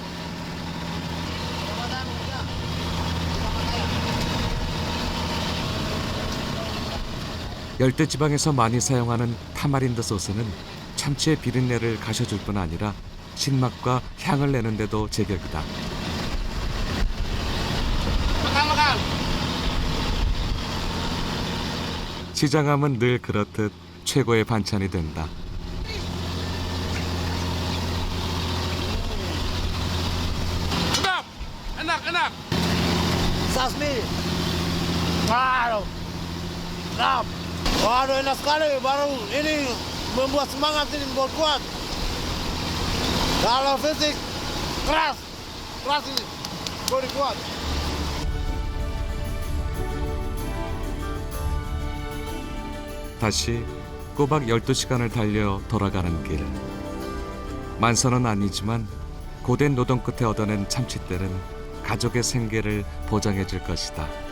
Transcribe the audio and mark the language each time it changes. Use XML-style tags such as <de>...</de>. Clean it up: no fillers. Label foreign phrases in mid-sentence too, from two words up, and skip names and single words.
<ko>열대지방에서 많이 사용하는 타마린드 소스는 참치의 비린내를 가셔줄 뿐 아니라 신맛과 향을 내는데도 제격이다.</ko> <id>Makan.</id> <ko>시장함은 늘 그렇듯 최고의 반찬이 된다.</ko> <id>Sedap. Enak. Lasmi. Waduh. Sedap. Waduh, enak sekali. Baru ini membuat semangat ini, membuat kuat. Kalau fisik, keras. Keras ini. Body kuat.</id> <ko>다시 꼬박 12시간을 달려 돌아가는 길. 만선은 아니지만 고된 노동 끝에 얻어낸 참치떼는 가족의 생계를 보장해 줄 것이다.</ko>